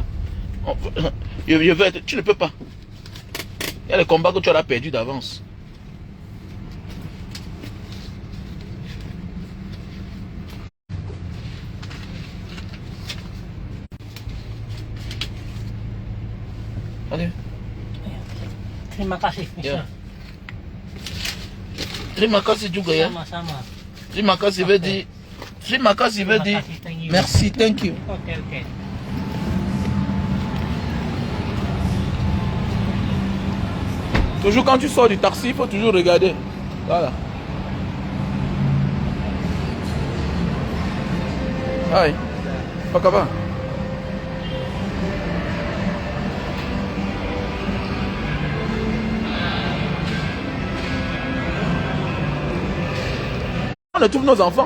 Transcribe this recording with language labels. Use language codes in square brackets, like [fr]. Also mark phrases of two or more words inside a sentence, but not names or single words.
[fr] Je veux être... Tu ne peux pas. Il y a les combats que tu auras perdus d'avance. Allez. [id] Terima kasih. Yeah. Terima kasih juga ya. Sama-sama. Terima kasih [fr] veut dire. [id] Terima kasih [fr] veut dire. Merci, [en] thank you. [id] Oke, oke. [fr] Toujours quand tu sors du taxi, il faut toujours regarder. Voilà. Aïe. Pas capable. On trouve nos enfants.